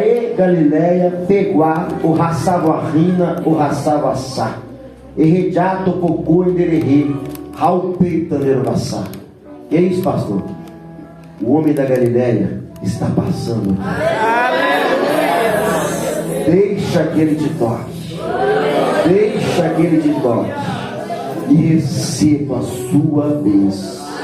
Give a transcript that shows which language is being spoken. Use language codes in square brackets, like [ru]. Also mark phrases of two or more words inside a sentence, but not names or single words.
[pt] Galileia, Peguá, o Raçavassina, o Raçavassá, Errediato, Pocô, Endererê, Raupeita, Nerovassá. Que é isso, pastor? O homem da Galileia está passando. Deixa que ele te toque. Deixa que ele te toque. E receba a sua bênção.